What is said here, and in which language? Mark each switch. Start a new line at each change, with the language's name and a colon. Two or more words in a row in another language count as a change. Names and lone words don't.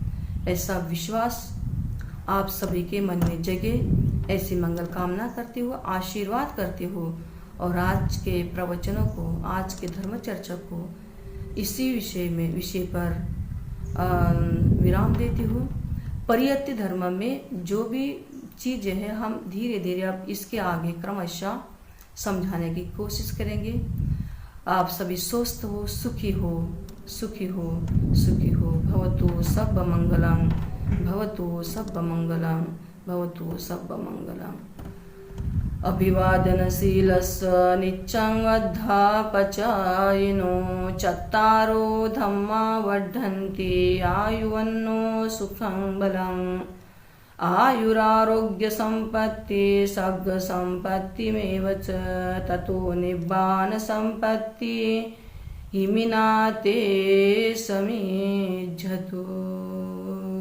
Hindi: ऐसा विश्वास आप सभी के मन में जगे, ऐसी मंगल कामना करती हूँ, आशीर्वाद करती हूँ और आज के प्रवचनों को, आज के धर्म चर्चा को इसी विषय पर विराम देती हूँ। परियत्ति धर्म में जो भी चीज़ें हैं हम धीरे धीरे अब इसके आगे क्रमशः समझाने की कोशिश करेंगे। आप सभी स्वस्थ हो, सुखी हो, सुखी हो, सुखी हो।
Pali: भवतु सब मंगलम, भवतु सब मंगलम, भवतु सब मंगलम। अभिवादनशीलस्य नित्यं अध्यापचायिनो चत्तारो धम्मा वर्धन्ति आयुवन्नो सुखं बलम्। आयुरारोग्यसम्पत्ति सर्गसम्पत्तिमेव च ततो निब्बानसम्पत्ति हिमिनाते समिज्झतु।